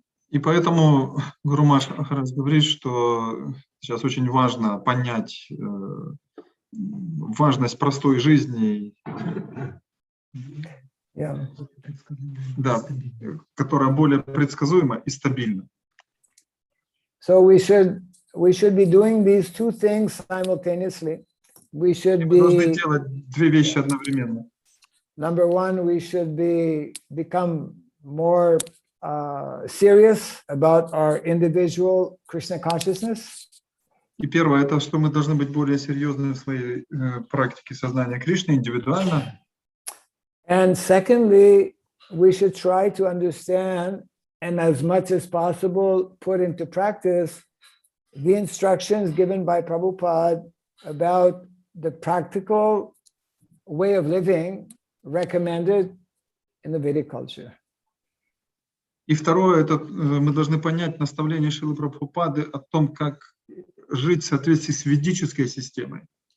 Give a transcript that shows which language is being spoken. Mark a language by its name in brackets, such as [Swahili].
[Russian] И поэтому Гуру Махарадж говорит, что сейчас очень важно понять важность простой жизни, да, которая более предсказуема и стабильна. [English] So we should be doing these two things simultaneously. We should be. [Russian] Мы должны делать две вещи одновременно. [English] Number one, we should become more serious about our individual Krishna consciousness. [Russian] И первое, это что мы должны быть более серьезны в своей практике сознания Кришны индивидуально. [English] And secondly, we should try to understand and as much as possible put into practice the instructions given by Prabhupada about the practical way of living recommended in the Vedic culture. [Russian] И второе, это мы должны понять наставление Шрилы Прабхупады о том, как жить в соответствии с ведической системой.